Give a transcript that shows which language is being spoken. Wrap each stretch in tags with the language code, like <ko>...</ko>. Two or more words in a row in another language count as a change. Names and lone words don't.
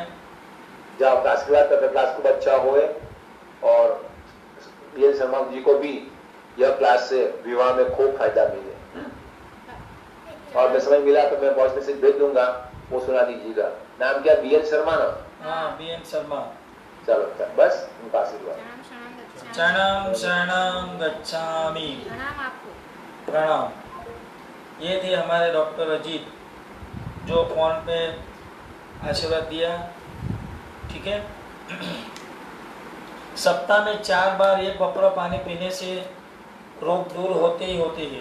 <hi>जाओ क्लास खूब अच्छा होए और बीएल शर्मा जी को भी यह क्लास से विवाह में खूब फायदा मिले। और मैं समय मिला तो मैं</hi> <en>voice message</en> <hi>भेज दूंगा, वो सुना दीजिएगा। नाम क्या? बीएल शर्मा ना? हाँ, बीएल शर्मा। चलो बस उनका आशीर्वाद।</hi> <sa>शरणं शरणं गच्छामि।</sa> <hi>प्रणाम। ये थे हमारे डॉक्टर अजीत, जो फोन पे आशीर्वाद दिया। ठीक है। सप्ताह में 4 बार ये पपड़ा पानी पीने से रोग दूर होते ही होते हैं।</hi>